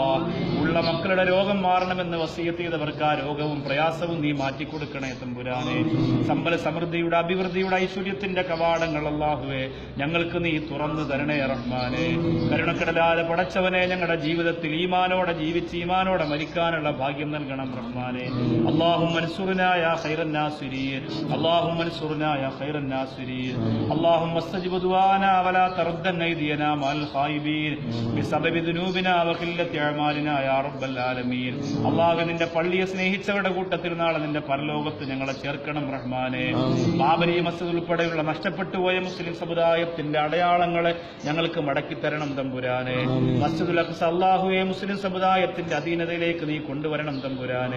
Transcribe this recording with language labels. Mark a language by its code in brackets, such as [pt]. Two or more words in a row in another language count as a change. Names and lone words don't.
[ml] ഉള്ള മക്കളുടെ രോഗം മാറണമെന്ന് വസിയത്ത് ചെയ്തവർക്ക് ആ രോഗവും പ്രയാസവും നീ മാറ്റിക്കൊടുക്കണേ തമ്പുരാനെ. സമ്പൽ സമൃദ്ധിയുടെ, അഭിവൃദ്ധിയുടെ, ഐശ്വര്യത്തിന്റെ കവാടങ്ങൾ അള്ളാഹുവെ ഞങ്ങൾക്ക് നീ തുറന്നു തരണേ റഹ്മാനെ. കരുണക്കടലാതെ പടച്ചവനെ, ഞങ്ങളുടെ ജീവിതത്തിൽ ഈമാനോടെ ജീവിച്ച് ഈമാനോടെ മരിക്കാനുള്ള ഭാഗ്യം നൽകണം റഹ്മാനെ. [ar] اللهم انصرنا يا خير الناصرين. اللهم انصرنا يا خير الناصرين. اللهم استجب دعانا ولا تردن ايدينا مع الخائبين بسبب ذنوبنا وقلة اعمالنا يا رب العالمين. [ml] അല്ലാഹു, നിന്റെ പള്ളിയെ സ്നേഹിച്ചവരുടെ കൂട്ടത്തിൽ നാളെ നിന്റെ പരലോകത്ത് ഞങ്ങളെ ചേർക്കണം റഹ്മാനെ. ബാബരി മസ്ജിദ് ഉൾപ്പെടെയുള്ള നഷ്ടപ്പെട്ടുപോയ മുസ്ലിം സമുദായത്തിന്റെ അടയാളങ്ങളെ ഞങ്ങൾക്ക് മടക്കിത്തരണം തമ്പുരാനെ. മസ്ജിദുൽ അഖ്സ അല്ലാഹുവെ മുസ്ലിം സമുദായത്തിന്റെ അധീനതയിലേക്ക് നീ കൊണ്ടുവരണം തമ്പുരാനെ.